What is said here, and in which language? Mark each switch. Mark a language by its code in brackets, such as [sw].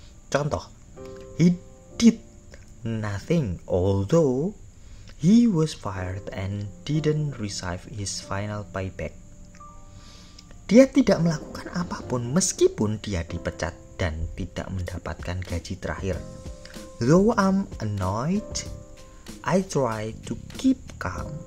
[en] Contoh, he did nothing although he was fired and didn't receive his final payback. [id] Dia tidak melakukan apapun meskipun dia dipecat dan tidak mendapatkan gaji terakhir. [en] Though I'm annoyed, I try to keep calm.